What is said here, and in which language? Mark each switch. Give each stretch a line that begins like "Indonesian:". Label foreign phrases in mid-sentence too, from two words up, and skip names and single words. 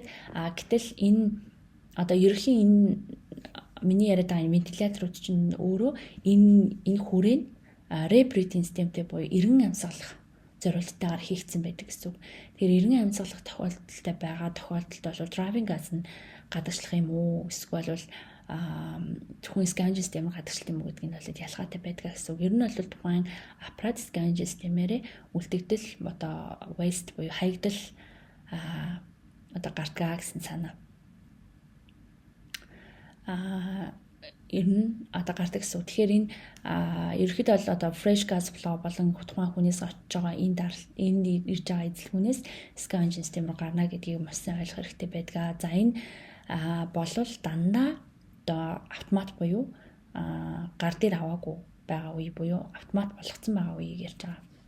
Mongolian: Гэтэл энэ одоо ерөнхийн энэ миний яриад байгаа вентиляторууд чинь өөрөө энэ хүрээнд
English: rebreathing systemтэй
Mongolian: буюу эргэн амьсгалах зорилттойгоор хийгдсэн байдаг гэсэн үг. Тэгэхээр эргэн амьсгалах тохиолдолтой байгаа тохиолдолд бол
English: driving gas
Mongolian: нь гадагшлах юм уу эсвэл тухайн
English: scavenging system
Mongolian: гадагшлах юм уу гэдгийг бол ялгаатай байдаг гэсэн үг. Ер нь бол тухайн аппарат
English: scavenging system-ээрээ
Mongolian: үлдэгдэл одоо waste буюу хаягдал одоо гардгаа гэсэн санаа. Ер нь одоо гардаг гэсэн. Тэгэхээр энэ ерөөхдөө бол одоо
English: fresh gas flow
Mongolian: болон тухайн хүнээс очиж байгаа энэ ирж байгаа эзлэгүүнээс
English: scavenging system
Mongolian: руу гарна гэдгийг маш сайн ойлгох хэрэгтэй байдаг. За энэ болвол дандаа одоо автомат буюу гар дээр аваагүй байгаа үе буюу автомат болгоцсон байгаа үеийг ярьж байгаа.